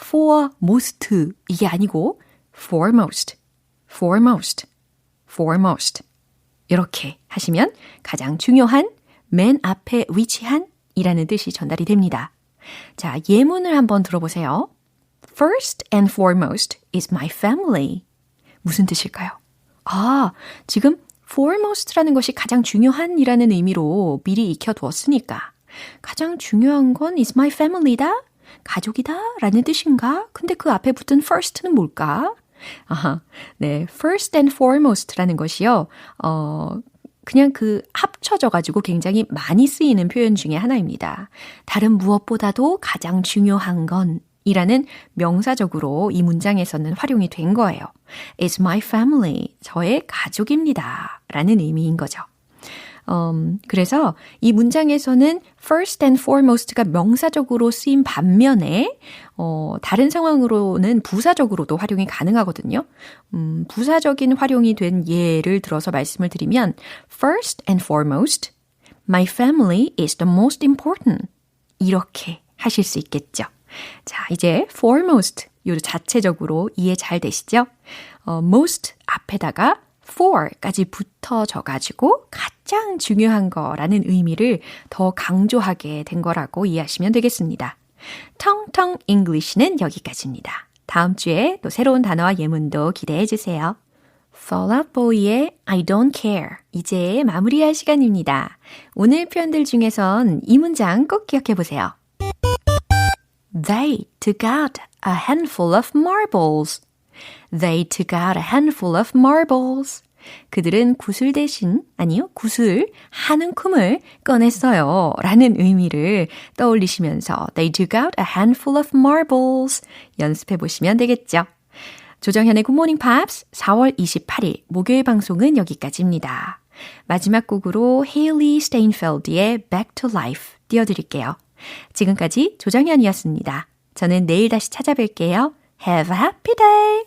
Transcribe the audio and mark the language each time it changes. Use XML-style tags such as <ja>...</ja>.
<ko>foremost 이게 아니고 foremost, foremost, foremost 이렇게 하시면 가장 중요한, 맨 앞에 위치한 이라는 뜻이 전달이 됩니다. 자, 예문을 한번 들어보세요.</ko> <en>First and foremost is my family.</en> <ko>무슨 뜻일까요? 지금 foremost라는 것이 가장 중요한이라는 의미로 미리 익혀두었으니까 가장 중요한 건 is my family다? 가족이다? 라는 뜻인가? 근데 그 앞에 붙은 first는 뭘까? 네, first and foremost라는 것이요. 그냥 합쳐져가지고 굉장히 많이 쓰이는 표현 중에 하나입니다. 다른 무엇보다도 가장 중요한 건 이라는 명사적으로 이 문장에서는 활용이 된 거예요.</ko> <en>It's my family.</en> <ko>저의 가족입니다. 라는 의미인 거죠. 그래서 이 문장에서는 first and foremost가 명사적으로 쓰인 반면에 다른 상황으로는 부사적으로도 활용이 가능하거든요. 부사적인 활용이 된 예를 들어서 말씀을 드리면</ko> <en>first and foremost, my family is the most important.</en> <ko>이렇게 하실 수 있겠죠. 자, 이제 foremost 요 자체적으로 이해 잘 되시죠? most 앞에다가 for까지 붙어져가지고 가장 중요한 거라는 의미를 더 강조하게 된 거라고 이해하시면 되겠습니다. 텅텅 English는 여기까지입니다. 다음 주에 또 새로운 단어와 예문도 기대해 주세요. Fall Out Boy의 I don't care. 이제 마무리할 시간입니다. 오늘 표현들 중에선 이 문장 꼭 기억해 보세요.</ko> <en>They took out a handful of marbles. They took out a handful of marbles.</en> <ko>그들은 구슬 대신, 구슬 한 움큼을 꺼냈어요. 라는 의미를 떠올리시면서</ko> <en>They took out a handful of marbles.</en> <ko>연습해 보시면 되겠죠. 조정현의 Good Morning Pops 4월 28일 목요일 방송은 여기까지입니다. 마지막 곡으로 Hailey Steinfeld의 Back to Life 띄워드릴게요. 지금까지 조정현이었습니다. 저는 내일 다시 찾아뵐게요.</ko> <en>Have a happy day!</en>